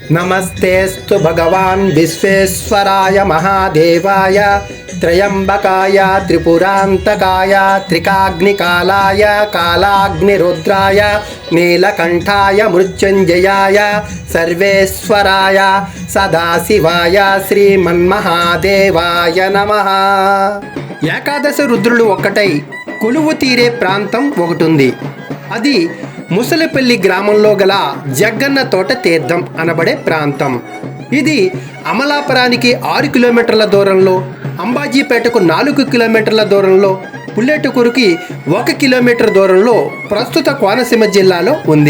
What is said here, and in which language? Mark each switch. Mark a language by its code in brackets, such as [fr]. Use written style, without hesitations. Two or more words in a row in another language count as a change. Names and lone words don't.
[sa] नमस्तेस्तु भगवान् विश्वेश्वराय महादेवाय त्रयंबकाय त्रिपुरांतकाय त्रिकाग्निकालाय कालाग्निरुद्राय नीलकंठाय मृत्युंजयाय सर्वेश्वराय सदाशिवाय श्रीमन्महादेवाय नमः। [te] ఏకాదశ రుద్రులు ఒక్కటై కొలువు తీరే ప్రాంతం ఒకటి ఉంది. అది ముసలిపల్లి గ్రామంలో గల జగ్గన్న తోట తీర్థం అనబడే ప్రాంతం. ఇది అమలాపురానికి 6 కిలోమీటర్ల దూరంలో, అంబాజీపేటకు 4 కిలోమీటర్ల దూరంలో, పుల్లెటూరుకి 1 కిలోమీటర్ దూరంలో ప్రస్తుత కోనసీమ జిల్లాలో ఉంది.